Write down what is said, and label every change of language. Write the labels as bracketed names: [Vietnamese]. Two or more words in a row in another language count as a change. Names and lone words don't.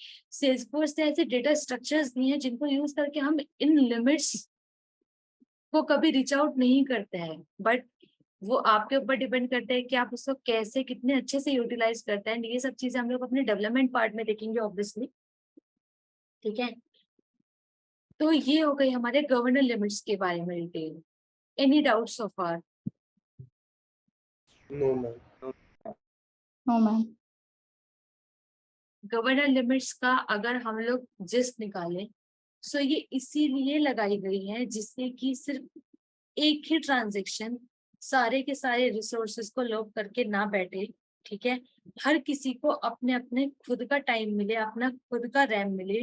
[Hindi] सेल्सफोर्स ने ऐसे [English] data structures [Hindi] दिए हैं जिनको यूज करके हम इन लिमिट्स को कभी [English] reach out [Hindi] नहीं करते हैं, बट वो आपके ऊपर डिपेंड करता है कि आप उसको कैसे कितने अच्छे से यूटिलाइज करते हैं। ये सब चीजें हम लोग अपने [English] development part [Hindi] में देखेंगे ऑब्वियसली, ठीक है। तो ये हो गई हमारे [English] governor limits [Hindi] के बारे में डिटेल। [English] any doubt so far? No, ma'am. No, ma'am. governor limits [Hindi] का अगर हम लोग जिस्ट निकालें, सो ये इसीलिए लगाई गई है जिससे कि सिर्फ एक ही ट्रांजेक्शन सारे के सारे रिसोर्सेज को लॉक करके ना बैठे, ठीक है। हर किसी को अपने अपने खुद का टाइम मिले, अपना खुद का रैम मिले।